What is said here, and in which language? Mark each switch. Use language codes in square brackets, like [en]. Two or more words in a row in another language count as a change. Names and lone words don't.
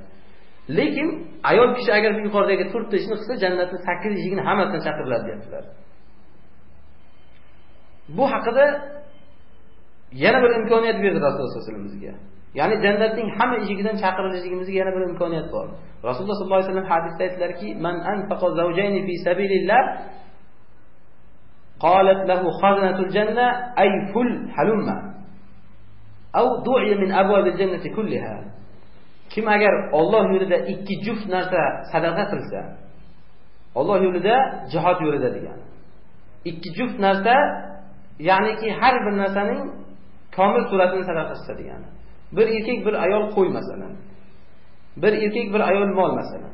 [uz] Lekin ayol kishi agar bu yuqoridagi 4 ta ishni qilsa, jannatning 8 eshigini hammasidan chaqiriladi deyaptilar. Bu haqida yana bir imkoniyat berdi Rasululloh [ar] صلى الله عليه وسلم [uz] bizga. Ya'ni jannatning hamma eshigidan chaqirilishligimizga yana bir imkoniyat bor. Rasululloh [ar] صلى الله عليه وسلم [uz] hadisda aytdilarki, [ar] "من أنفق زوجين في سبيل الله قالت له خزنة الجنة أي فل هلم أو دعي من أبواب الجنة كلها." [uz] Kim agar Alloh yo'lida 2 juft narsa sadaqa qilsa, Alloh yo'lida, jihad yo'lida degani. 2 juft narsa, ya'niki har bir narsaning komil suratini sadaqa qilsa degani. Bir erkak, bir ayol qo'y masalan. Bir erkak, bir ayol mol masalan.